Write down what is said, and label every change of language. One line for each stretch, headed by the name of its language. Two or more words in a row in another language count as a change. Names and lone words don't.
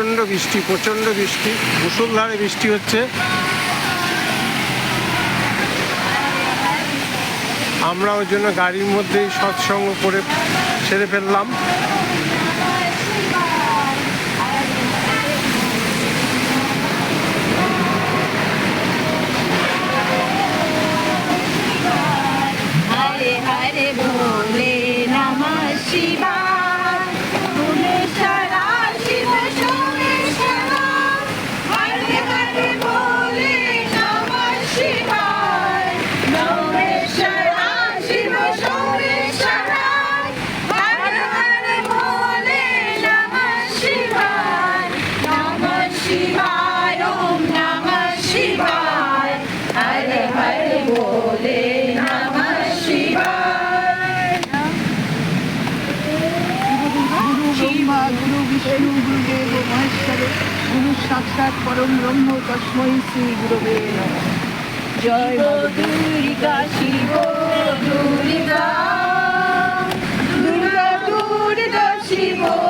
Bangla: বৃষ্টি, প্রচণ্ড বৃষ্টি, মুষলধারে বৃষ্টি হচ্ছে। আমরা ওই জন্য গাড়ির মধ্যেই সৎসঙ্গ করে সেরে ফেললাম।
Sanskrit: हरे हरे भोले नमः शिवाय भुवनेश्वरा शिव सोमेश्वरा हरे हरे भोले नमः शिवाय सोमेश्वरा शिव सोमेश्वरा हरे हरे भोले नमः शिवाय ओम नमः शिवाय हरे हरे भोले ब्रह्मा गुरु विष्णु गुरुदेव महेश्वर गुरु साक्षात् परम ब्रह्म तस्मै श्री गुरवे नमः। जय दुर्गा शिव दुर्गा दुर्गा दुर्गा शिव